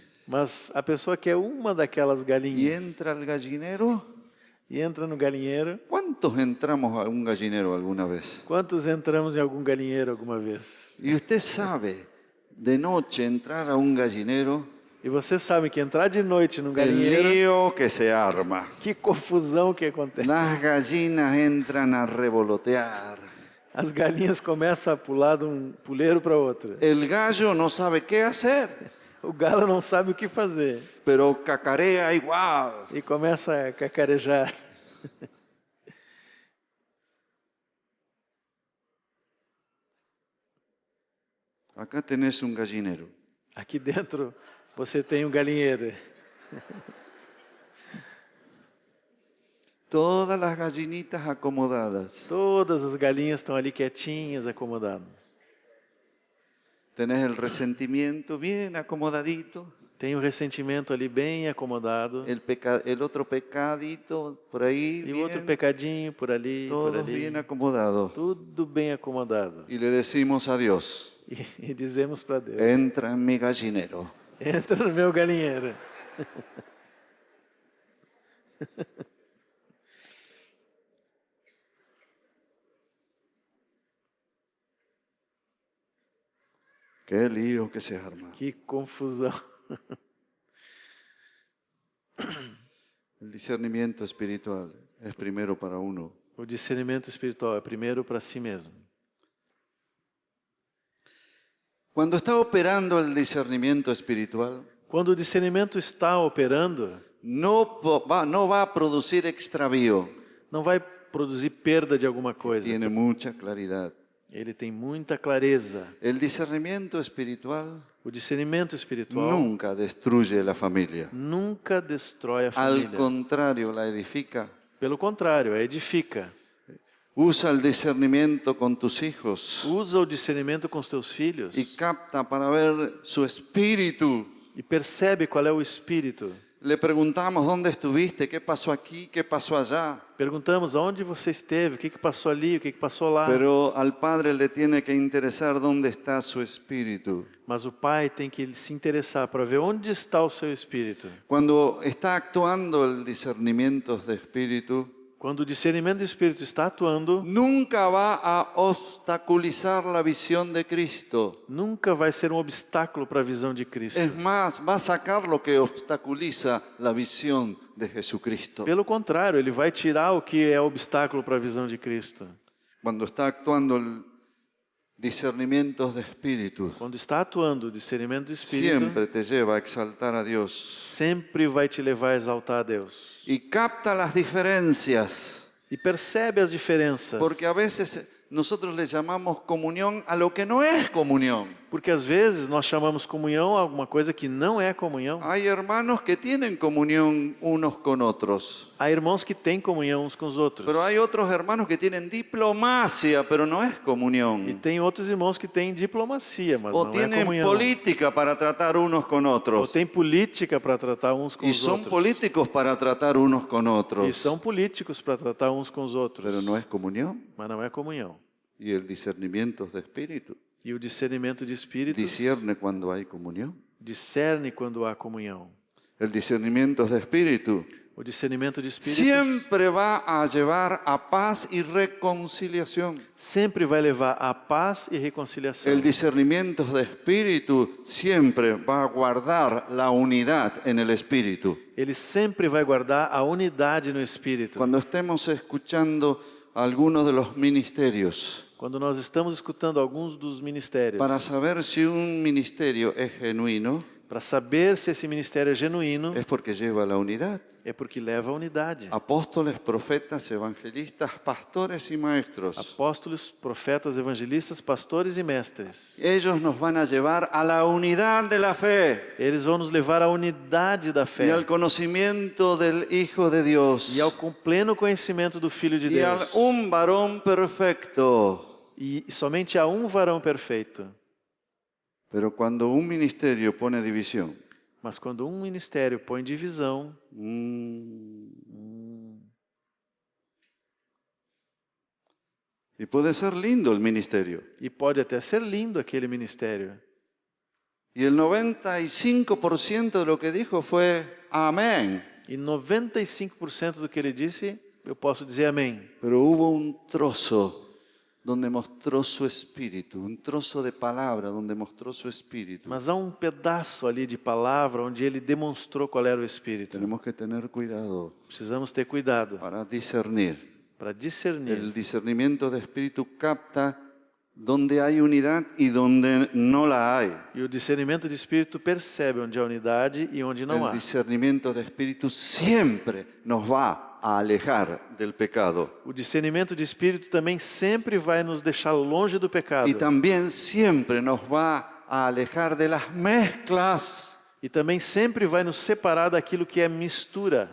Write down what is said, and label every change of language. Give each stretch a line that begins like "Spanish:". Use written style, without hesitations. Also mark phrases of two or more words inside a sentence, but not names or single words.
Portuguese: mas a pessoa quer uma daquelas
Spanish: y
Portuguese: galinhas
Spanish: entra al gallinero.
Portuguese: e entra no galinheiro.
Spanish: ¿Cuántos entramos a un gallinero alguna vez?
Portuguese: Quantos entramos em algum galinheiro alguma vez?
Spanish: Y usted sabe, de noche entrar a un gallinero,
Portuguese: E você sabe que entrar de noite num
Spanish: el
Portuguese: galinheiro,
Spanish: lío que se arma.
Portuguese: que confusão que acontece.
Spanish: Las gallinas entran a revolotear.
Portuguese: As galinhas começam a pular de um puleiro para outro.
Spanish: El gallo no sabe qué hacer,
Portuguese: O galo não sabe o que fazer
Spanish: pero cacarea igual.
Portuguese: e começa a cacarejar.
Spanish: Acá tenés un gallinero.
Portuguese: Aqui dentro você tem um galinheiro.
Spanish: Todas las gallinitas acomodadas.
Portuguese: Todas as galinhas estão ali quietinhas, acomodadas.
Spanish: Tenés el resentimiento bien acomodadito.
Portuguese: Tem o ressentimento ali bem acomodado.
Spanish: el otro pecadito por ahí,
Portuguese: E o outro
Spanish: bien,
Portuguese: pecadinho por ali, por
Spanish: todos
Portuguese: ali.
Spanish: bien acomodados.
Portuguese: Tudo bem acomodado.
Spanish: Y le decimos a Dios,
Portuguese: E dizemos para Deus:
Spanish: entra en mi gallinero.
Portuguese: entra no meu galinheiro.
Spanish: Qué lío que se arma.
Portuguese: Que confusão.
Spanish: El discernimiento espiritual es primero para uno.
Portuguese: O discernimento espiritual é primeiro para si mesmo.
Spanish: Cuando está operando el discernimiento espiritual,
Portuguese: Quando o discernimento está operando,
Spanish: no va a producir extravío.
Portuguese: não vai produzir perda de alguma coisa.
Spanish: Tiene mucha claridad.
Portuguese: Ele tem muita clareza.
Spanish: El discernimiento espiritual
Portuguese: O discernimento espiritual
Spanish: nunca destruye la familia.
Portuguese: nunca destrói a
Spanish: Al
Portuguese: família.
Spanish: contrario, la edifica.
Portuguese: Pelo contrário, a edifica.
Spanish: Usa el discernimiento con tus hijos
Portuguese: Usa o discernimento com os teus filhos
Spanish: y capta para ver su espíritu.
Portuguese: e percebe qual é o espírito.
Spanish: Le preguntamos dónde estuviste, qué pasó aquí, qué pasó allá.
Portuguese: Perguntamos aonde você esteve, o que passou ali, o que passou lá.
Spanish: Pero al padre le tiene que interesar dónde está su espíritu.
Portuguese: Mas o pai tem que se interessar para ver onde está o seu espírito.
Spanish: Cuando está actuando el discernimiento de espíritu,
Portuguese: Quando o discernimento do espírito está atuando,
Spanish: nunca va a obstaculizar la visión de Cristo.
Portuguese: nunca vai ser um obstáculo para a visão de Cristo.
Spanish: Es más, va a sacar lo que obstaculiza la visión de Jesucristo.
Portuguese: Pelo contrário, ele vai tirar o que é obstáculo para a visão de Cristo.
Spanish: Cuando está actuando el discernimiento de espíritu,
Portuguese: Quando está atuando o discernimento do espírito,
Spanish: siempre te lleva a exaltar a Dios.
Portuguese: sempre vai te levar a exaltar a Deus.
Spanish: Y capta las diferencias,
Portuguese: E percebe as diferenças.
Spanish: porque a veces nosotros le llamamos comunión a lo que no es comunión.
Portuguese: Porque às vezes nós chamamos comunhão a alguma coisa que não é comunhão.
Spanish: Hay hermanos que tienen comunión unos con otros,
Portuguese: Há irmãos que têm comunhão uns com os outros.
Spanish: pero hay otros hermanos que tienen diplomacia, pero no es
Portuguese: E
Spanish: comunión.
Portuguese: tem outros irmãos que têm diplomacia, mas
Spanish: O
Portuguese: não é
Spanish: tienen
Portuguese: comunhão.
Spanish: política para tratar unos con
Portuguese: Ou
Spanish: otros.
Portuguese: tem política para tratar uns com
Spanish: Y
Portuguese: os
Spanish: son
Portuguese: outros.
Spanish: políticos para tratar unos con
Portuguese: E
Spanish: otros,
Portuguese: são políticos para tratar uns com os outros.
Spanish: pero no es comunión.
Portuguese: Mas não é comunhão.
Spanish: Y el discernimiento de espíritu
Portuguese: E o discernimento de espíritos
Spanish: discierne cuando hay comunión.
Portuguese: discerne quando há comunhão.
Spanish: El discernimiento de espíritu
Portuguese: O discernimento de espíritos
Spanish: siempre va a llevar a paz y reconciliación.
Portuguese: sempre vai levar a paz e reconciliação.
Spanish: El discernimiento de espíritu siempre va a guardar la unidad en el espíritu.
Portuguese: Ele sempre vai guardar a unidade no espírito.
Spanish: Cuando estemos escuchando algunos de los ministerios,
Portuguese: Quando nós estamos escutando alguns dos ministérios,
Spanish: para saber si un ministerio es genuino,
Portuguese: para saber se esse ministério é genuíno,
Spanish: es porque lleva la unidad.
Portuguese: é porque leva a unidade.
Spanish: Apóstoles, profetas, evangelistas, pastores y maestros.
Portuguese: Apóstolos, profetas, evangelistas, pastores e mestres.
Spanish: Ellos nos van a llevar a la unidad de la fe
Portuguese: Eles vão nos levar à unidade da
Spanish: y
Portuguese: fé
Spanish: al conocimiento del Hijo de Dios
Portuguese: e ao pleno conhecimento do Filho de
Spanish: y a
Portuguese: Deus.
Spanish: un varón perfecto.
Portuguese: E somente há um varão perfeito.
Spanish: Pero cuando un ministerio pone división,
Portuguese: Mas quando um ministério põe divisão,
Spanish: y puede ser lindo el ministerio,
Portuguese: e pode até ser lindo aquele ministério,
Spanish: y el 95% de lo que dijo fue amén,
Portuguese: e 95% do que ele disse, eu posso dizer amém.
Spanish: pero hubo un trozo donde mostró su espíritu, un trozo de palabra donde mostró su espíritu.
Portuguese: Mas há um pedaço ali de palavra onde ele demonstrou qual era o Espírito.
Spanish: Tenemos que tener cuidado
Portuguese: Precisamos ter cuidado
Spanish: para discernir.
Portuguese: para discernir.
Spanish: El discernimiento de espíritu capta donde hay unidad y donde no la hay.
Portuguese: E o discernimento de Espírito percebe onde há unidade e onde não
Spanish: El
Portuguese: há.
Spanish: discernimiento de espíritu siempre nos va a alejar del pecado
Portuguese: O discernimento de Espírito também sempre vai nos deixar longe do pecado.
Spanish: y también siempre nos va a alejar de las mezclas.
Portuguese: E também sempre vai nos separar daquilo que é mistura.